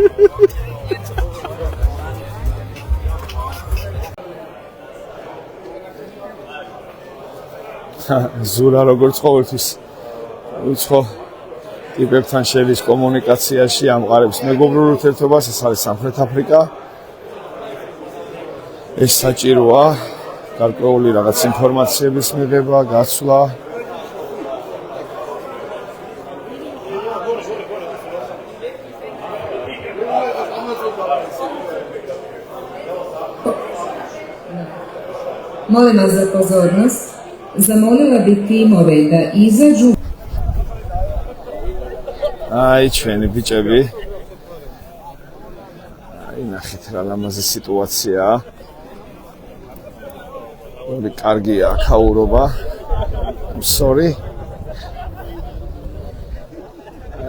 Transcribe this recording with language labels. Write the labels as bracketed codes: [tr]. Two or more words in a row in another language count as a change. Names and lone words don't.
[ka] ზურა როგორც ყოველთვის უცხო ტიპებთან შედის კომუნიკაციაში, ამყარებს მეგობრულ ურთიერთობას, ეს არის სამხრეთ აფრიკა. ეს საჭიროა გარკვეული რაღაც ინფორმაციების მიღება, გაცვლა. [hr] Molim vas za pozornost. Zamolila bi timove da izađu. Aj, [ka] ჩვენი ბიჭები. აი, ნახეთ რა ლამაზი სიტუაციაა. ორი კარგია აქაურობა. [en] I'm sorry.